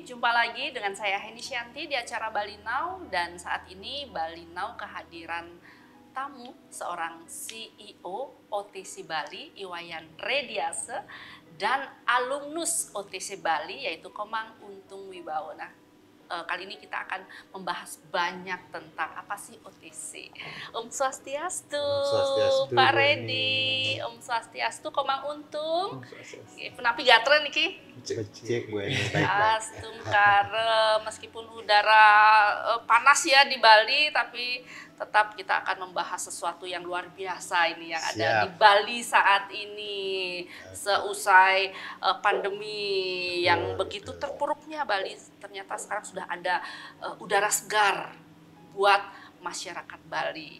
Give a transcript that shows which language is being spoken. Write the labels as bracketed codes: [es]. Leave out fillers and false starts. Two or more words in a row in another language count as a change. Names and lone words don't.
[id] Jumpa lagi dengan saya Heni Syanti di acara Bali Now. Dan saat ini Bali Now kehadiran tamu seorang CEO OTC Bali, Iwayan Rediase, dan alumnus OTC Bali yaitu Komang Untung Wibawa. Nah, kali ini kita akan membahas banyak tentang apa sih OTC. [ban] Om Swastiastu, Pak Redi. Om Swastiastu, Komang Untung. Penapi gatren niki. Cek Bu Eni, Astung kare, [id] meskipun udara panas ya di Bali, tapi tetap kita akan membahas sesuatu yang luar biasa ini yang ada di Bali saat ini. Seusai pandemi yang begitu terpuruknya Bali, ternyata sekarang sudah ada udara segar buat masyarakat Bali.